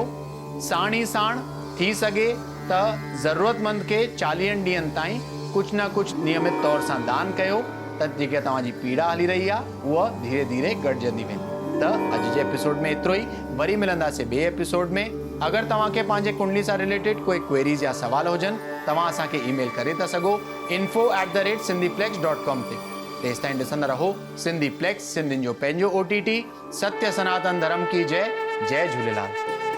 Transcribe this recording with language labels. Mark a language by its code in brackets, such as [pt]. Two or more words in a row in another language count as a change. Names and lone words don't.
[sd] साण ई साण थी सघे त ज़रूरतमंद खे 40 ॾींहंनि ताईं कुझु न कुझु नियमित तौर सां दान कयो, त जेके तव्हांजी पीड़ा हली रही आहे उहा धीरे धीरे घटिजंदी वेंदी। त अॼु जे एपिसोड में एतिरो ई। वरी मिलंदासीं ॿिए एपिसोड में। अगरि तव्हांखे पंहिंजे कुंडली सां रिलेटेड कोई क्वेरीज़ या सवाल हुजनि, तव्हां असांखे ईमेल करे था सघो info@sindhiplex.com ते। तेसि ताईं ॾिसंदा रहो सिंधी प्लेक्स, सिंधियुनि जो पंहिंजो OTT। [hi] सत्य सनातन धर्म की जय। जय झूलेलाल।